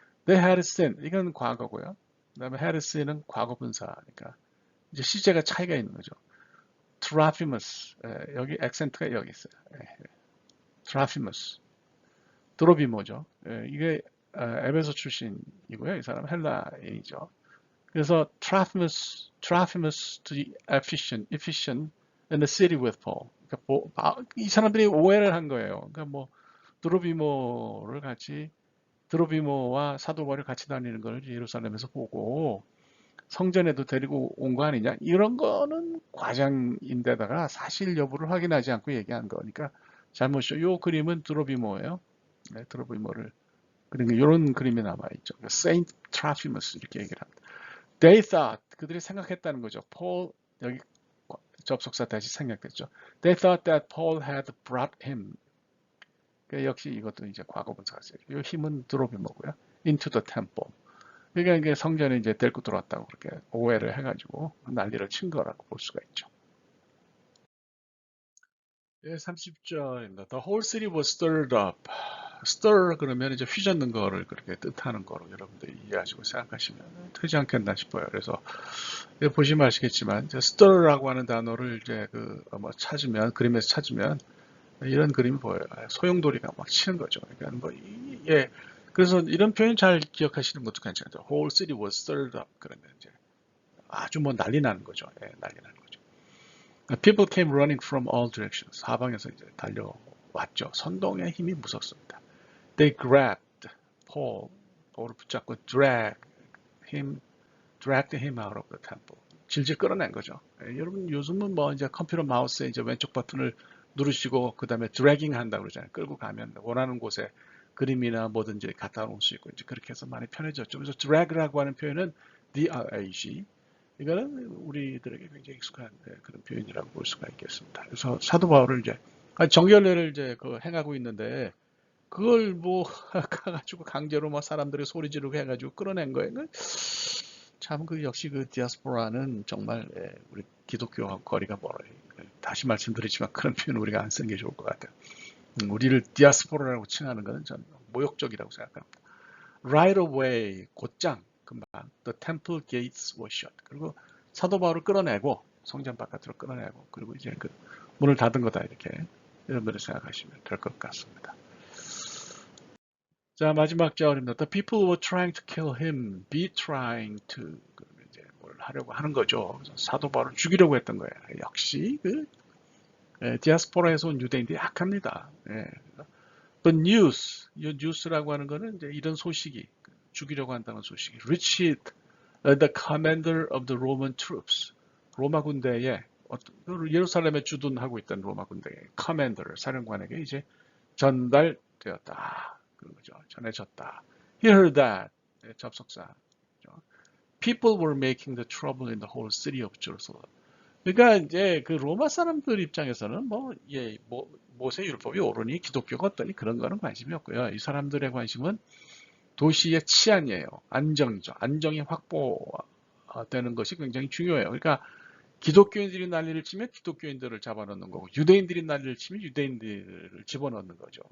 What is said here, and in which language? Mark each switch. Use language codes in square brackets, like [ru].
[en] They had sinned [ko] 이건 과거고요. 그 다음에 had sinn은 과거 분사니까 이제 시제가 차이가 있는 거죠. Trophimus 여기 액센트가 여기 있어요. Trophimus 드로비모죠. 이게 에베소 출신이고요. 이 사람 헬라인이죠. 그래서 [en] Trophimus to Ephesian in the city with Paul. [ko] 그러니까 이 사람들이 오해를 한 거예요. 그러니까 뭐 드로비모와 사도 바울이 같이 다니는 걸 예루살렘에서 보고 성전에도 데리고 온 거 아니냐? 이런 거는 과장인데다가 사실 여부를 확인하지 않고 얘기한 거니까 잘못이죠. 이 그림은 드로비모예요. 네, 드로비모를 그러니까 이런 그림이 남아 있죠. Saint Trophimus 이렇게 얘기를 합니다. [en] They thought [ko] 그들이 생각했다는 거죠. Paul 여기 접속사 다시 생략됐죠. [en] They thought that Paul had brought him. [ko] 역시 이것도 이제 과거분사가 있어요. 이 힘은 드로비모고요. [en] Into the temple. [ko] 그러니까 이게 성전에 이제 데리고 들어왔다고 그렇게 오해를 해가지고 난리를 친 거라고 볼 수가 있죠. 예, 30절입니다. [en] The whole city was stirred up. [ko] stir 그러면 이제 휘젓는 거를 그렇게 뜻하는 거로 여러분들이 이해하시고 생각하시면 되지 않겠나 싶어요. 그래서 보시면 아시겠지만 이제 stir라고 하는 단어를 이제 뭐 찾으면 그림에서 찾으면 이런 그림이 보여요. 소용돌이가 막 치는 거죠. 그러니까 뭐 예. 그래서 이런 표현 잘 기억하시는 것도 괜찮죠. [en] Whole city was stirred up. [ko] 그러면 이제 아주 뭐 난리 나는 거죠. 예, 난리 나는 거죠. [en] People came running from all directions. [ko] 사방에서 이제 달려왔죠. 선동의 힘이 무섭습니다. [en] They grabbed Paul을 [ko] 붙잡고 [en] dragged him out of the temple. [ko] 질질 끌어낸 거죠. 예, 여러분 요즘은 뭐 이제 컴퓨터 마우스에 이제 왼쪽 버튼을 누르시고 그 다음에 드래깅 한다고 그러잖아요. 끌고 가면 원하는 곳에 그림이나 뭐든지 갖다 놓을 수 있고 이제 그렇게 해서 많이 편해졌죠. 그래서 drag라고 하는 표현은 drag 이거는 우리들에게 굉장히 익숙한 그런 표현이라고 볼 수가 있겠습니다. 그래서 사도 바울을 이제 정결례를 이제 그 행하고 있는데 그걸 뭐 가가지고 강제로 막 사람들이 소리 지르고 해가지고 끌어낸 거예요. 참 그 역시 그 디아스포라는 정말 우리 기독교하고 거리가 멀어요. 다시 말씀드리지만 그런 표현 우리가 안 쓰는 게 좋을 것 같아요. 우리를 디아스포라라고 칭하는 것은 전 모욕적이라고 생각합니다. [en] Right away, [ko] 곧장, 금방, [en] the temple gates were shut. [ko] 그리고 사도 바울을 끌어내고 성전 바깥으로 끌어내고 그리고 이제 그 문을 닫은 거다 이렇게 여러분들이 생각하시면 될 것 같습니다. 자 마지막 절입니다. [en] The people were trying to kill him, be trying to [ko] 이제 뭘 하려고 하는 거죠. 그래서 사도 바울을 죽이려고 했던 거예요. 역시 그 디아스포라에서 온 유대인들이 약합니다. [en] The news, [ko] 이 뉴스라고 하는 거는 이제 이런 소식이 죽이려고 한다는 소식이 [en] reached the commander of the Roman troops. [ko] 로마 군대에 예루살렘에 주둔하고 있던 로마 군대의 commander, 사령관에게 이제 전달되었다. 그런 거죠. 전해졌다. [en] He heard that. [ko] 접속사. [en] People were making the trouble in the whole city of Jerusalem. [ko] 그러니까 이제 그 로마 사람들 입장에서는 모세 율법이 옳으니 기독교가 어떠니 그런 거는 관심이 없고요. 이 사람들의 관심은 도시의 치안이에요. 안정이죠. 안정이 확보되는 것이 굉장히 중요해요. 그러니까 기독교인들이 난리를 치면 기독교인들을 잡아넣는 거고 유대인들이 난리를 치면 유대인들을 집어넣는 거죠.